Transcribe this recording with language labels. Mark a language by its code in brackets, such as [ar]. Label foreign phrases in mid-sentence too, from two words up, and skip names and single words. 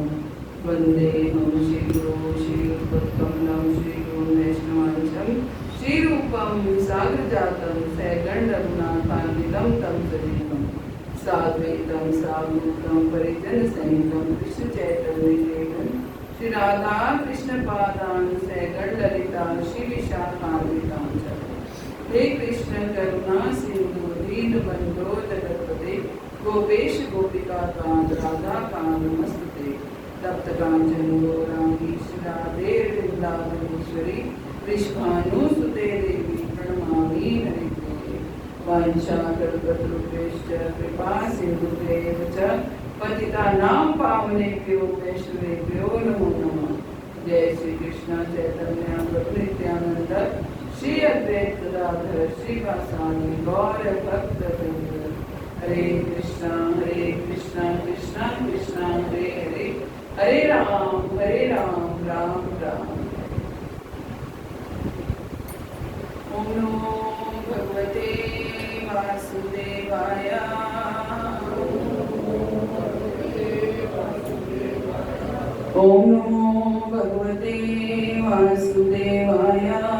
[sa] वन्देऽहं श्रीगुरो श्रीयुक्तकमलं श्रीगुरुं वैष्णवांशं श्रीरूपं साग्रजातं सैगण्डरघुनाथान्वितं तं सजीवम् साद्वैतं सावधूतं परिजन सहितं कृष्ण चैतन्य देवं श्री राधा कृष्ण पादान सैगण ललिता श्री विशाखान्वितां च। हे कृष्ण करुणा सिंधु दीन बंधो जगत्पते गोपेश गोपिका कांत राधा कांत नमस्ते। तप्त कांचन गौरांगी श्री राधे वृंदावनेश्वरी वृषभानुसुते देवी प्रणमामि हरिप्रिये। वाञ्छाकल्पतरुभ्यश्च कृपा सिन्धुभ्येव च पतितानां पावनेभ्यो वैष्णवेभ्यो नमो नमः। जय श्री कृष्ण चैतन्य प्रभु नित्यानंद श्री अद्वैत गदाधर श्रीवासादि गौर भक्तवृंद। हरे कृष्णा कृष्णा कृष्णा हरे हरे, हरे राम राम राम। ओम नमो भगवते वासुदेवाय। ओम नमो भगवते वासुदेवाय।